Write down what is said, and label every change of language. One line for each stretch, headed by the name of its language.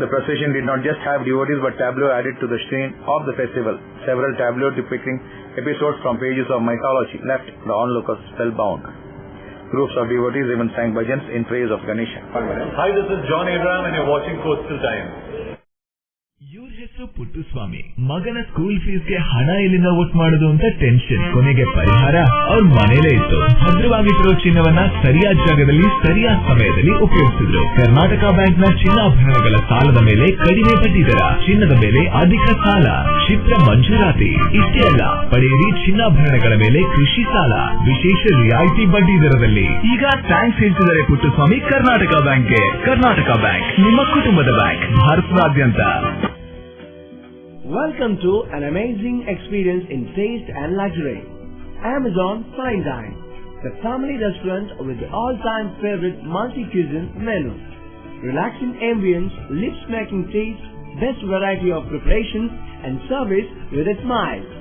English: The procession did not just have devotees but tableaux added to the scene of the festival. Several tableaux depicting episodes from pages of mythology left the onlookers spellbound. Groups of devotees even sang bhajans in praise of Ganesha. Hi, this is John Abraham and you're watching Coastal Times.
Kannada: ಇವ್ರ ಹೆಸರು ಪುಟ್ಟುಸ್ವಾಮಿ. ಮಗನ school ಫೀಸ್ಗೆ ಹಣ ಎಲ್ಲಿಂದ ಒಟ್ಟು ಮಾಡೋದು ಅಂತ tension. ಕೊನೆಗೆ ಪರಿಹಾರ ಅವ್ರ ಮನೇಲೇ ಇತ್ತು. ಭದ್ರವಾಗಿಟ್ಟಿರೋ ಚಿನ್ನವನ್ನ ಸರಿಯಾದ ಜಾಗದಲ್ಲಿ ಸರಿಯಾದ ಸಮಯದಲ್ಲಿ ಉಪಯೋಗಿಸಿದ್ರು. ಕರ್ನಾಟಕ ಬ್ಯಾಂಕ್ ನ ಚಿನ್ನಾಭರಣಗಳ ಸಾಲದ ಮೇಲೆ ಕಡಿಮೆ ಬಡ್ಡಿ ದರ, ಚಿನ್ನದ ಮೇಲೆ ಅಧಿಕ ಸಾಲ, ಕ್ಷಿಪ್ರ ಮಂಜೂರಾತಿ. ಇಷ್ಟೇ ಅಲ್ಲ, ಪಡೆಯಿರಿ ಚಿನ್ನಾಭರಣಗಳ ಮೇಲೆ ಕೃಷಿ ಸಾಲ ವಿಶೇಷ ರಿಯಾಯಿತಿ ಬಡ್ಡಿ ದರದಲ್ಲಿ. ಈಗ ಥ್ಯಾಂಕ್ಸ್ ಹೇಳ್ತಿದ್ದಾರೆ ಪುಟ್ಟುಸ್ವಾಮಿ ಕರ್ನಾಟಕ ಬ್ಯಾಂಕ್ಗೆ. ಕರ್ನಾಟಕ ಬ್ಯಾಂಕ್ ನಿಮ್ಮ ಕುಟುಂಬದ ಬ್ಯಾಂಕ್, ಭಾರತದಾದ್ಯಂತ.
English: Welcome to an amazing experience in taste and luxury. Amazon Fine Dine, the family restaurant with the all-time favorite multi-cuisine menu. Relaxing ambience, lips-making taste, best variety of preparations and service with a smile.